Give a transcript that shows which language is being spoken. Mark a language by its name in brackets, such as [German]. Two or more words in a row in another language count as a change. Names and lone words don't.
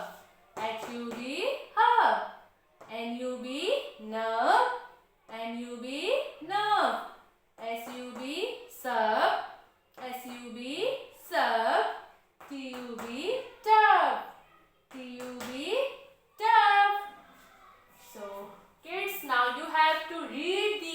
[English] H-U-B, hub. N-U-B, nerve. N-U-B, nerve. S-U-B, sub. S-U-B, sub. T-U-B, tub. T-U-B, tub. So, kids, now you have to read